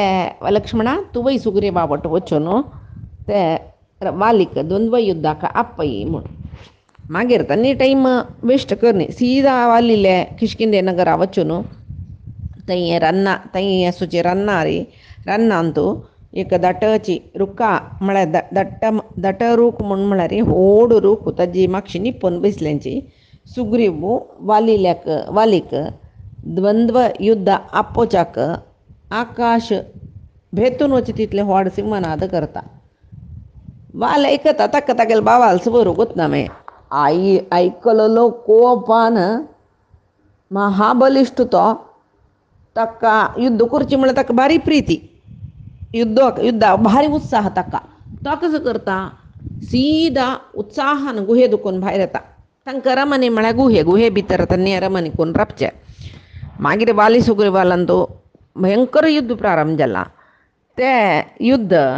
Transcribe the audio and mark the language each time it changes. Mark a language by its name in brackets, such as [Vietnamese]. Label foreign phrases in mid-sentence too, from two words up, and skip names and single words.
[Konkani] लक्ष्मणा तूं वय सुग्रीवा वट वचून ते वालीक द्वंद्व युद्धाक आपय म्हूण मागीर तन्नी [English] time waste [Konkani] करनी सीदा वालिले किशकिंदे नगरा वचून थंय रन्ना थंय आसूचे रन्नांतू एक दटची रुखां म्हळ्यार दट रूख म्हूण म्हळ्यार व्हड रूख ताजी मातशी निप्पून बसल्यांची सुग्रीव वालीक द्वंद्व युद्ध आपोवच्याक आकाश भेतून वचे तितले व्हड सिंहनाद करता वाल ऐकता ताका तागेले बावाल सबरू गुतनामे ऐकलो कोपान महाबलिश्ट तो ताका युद्ध करची म्हळ्यार ताका भारी प्रिती युद्धाक भारी उत्साह ताका तो कसो करता सीदा उत्साहान गुहे दुखून भायर येता तांकां रमणी म्हळ्यार गुहे भितर तन्नी रमणी करून रावचे मागीर वाली सुग्रीवालान तो भयंकर युद्ध प्रारंभ जाला ते युद्ध